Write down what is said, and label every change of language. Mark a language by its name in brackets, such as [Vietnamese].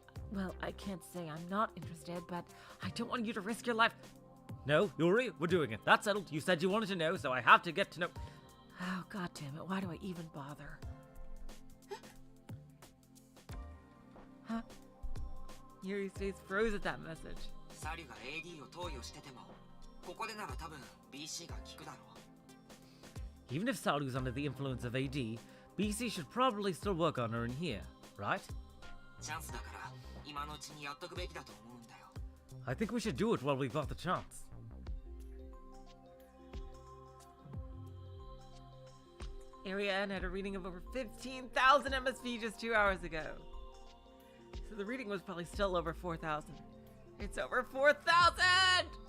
[English] Well, I can't say I'm not interested, but I don't want you to risk your life. No, Yuri, we're doing it. That's settled. You said you wanted to know, so I have to get to know. Oh, god damn it, why do I even bother? Huh? Yuri's face froze at that message. [Japanese] サリュが AD を投与しててもここでなら多分 BC が効くだろう [English] Even if Salyu's under the influence of AD, BC should probably still work on her in here, right? [Japanese] チャンスだから今のうちにやっとくべきだと思うんだよ [English] I think we should do it while we've got the chance. Area N had a reading of over 15,000 MSV just 2 hours ago. So the reading was probably still over 4,000. It's over 4,000!